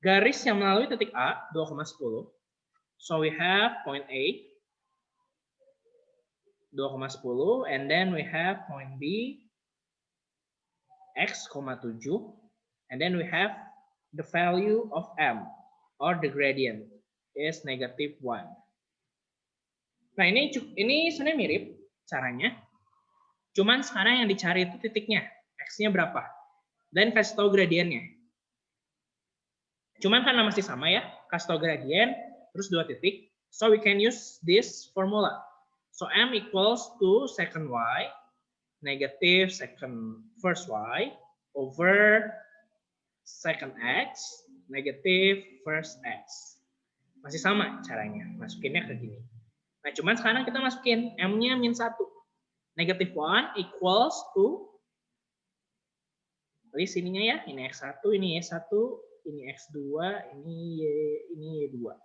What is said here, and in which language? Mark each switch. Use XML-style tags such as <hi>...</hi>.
<id>Garis yang melalui titik A 2,10.</id> <en>So we have point A 2,10 and then we have point B x, 7 and then we have the value of M or the gradient is -1.</en> <id>Nah, ini sebenarnya mirip caranya. Cuman sekarang yang dicari itu titiknya, x-nya berapa. Dan kasih tahu gradiennya. Cuman karena masih sama ya, kasih tahu gradien, terus 2 titik.</id> <en>So we can use this formula. So M equals to second Y negative first Y over second X negative first X.</en> <id>Masih sama caranya, masukinnya ke gini. Nah, cuman sekarang kita masukin M-nya -1. -1</id> <en>equals to,</en> <id>list ininya ya, ini X1, ini Y1, ini X2, ini Y2.</id>